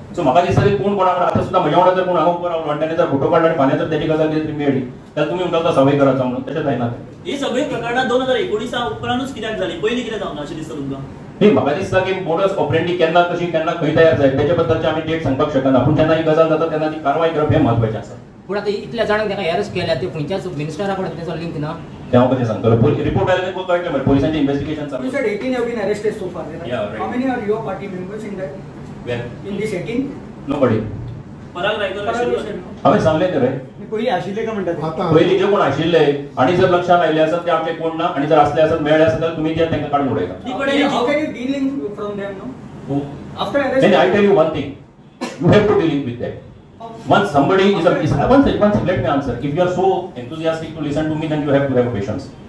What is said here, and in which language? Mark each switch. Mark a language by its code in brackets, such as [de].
[gom] So म्हाका दिसता की कोण कोणा आतां सुद्धा म्हज्या वांगडा जर कोण हांगा उबो रावलो आनी ताणें जर फोटो काडला आनी फाल्यां जर तेजी गजाल कितें तरी मेळ्ळी जाल्यार तुमी म्हणटा तो सवय करायचो म्हणून तशें जायना. ही सगळी प्रकरणां 2019 उपरांतूच कित्याक जाली, पयलीं कितें जावना अशें दिसता तुमकां? नाही म्हाका दिसता की मोडस ऑपरेंडी केन्ना कशी केन्ना खंय तयार जाय तेच्या बद्दलचे आमी डेट सांगपाक शकना. पूण जेन्ना ही गजाल जाता तेन्ना ती कारवाय करप हें म्हत्वाचें आसा. पूण आतां इतल्या जाणांक ताका अरेस्ट केल्या ते खंयच्याच मिनिस्टरा कडेन तेजो लिंक ना ते हांव कशें सांगतलो. रिपोर्ट आयले तें कळटलें मरे पोलिसांचें इन्व्हेस्टिगेशन चालू. [en] You said 18 have been arrested so far. Right? Yeah, right. How many are your party members in that? Where? In this 18? Nobody. [gom] पराग रायकर हांवें सांगलें तें रे पयलीं आशिल्ले का म्हणटात पयलीं जे कोण आशिल्ले आनी जर लक्षांत आयले आसत ते आमचे कोण ना आनी जर असले आसत मेळ्ळे आसत जाल्यार तुमी जे तांकां काडून उडयता. [en] How can you dealing from them, no? Who? After arrest. Then I tell you one thing. You have to deal with that. Once somebody is one second, let me answer. If you are so enthusiastic to listen to me, then you have to have patience.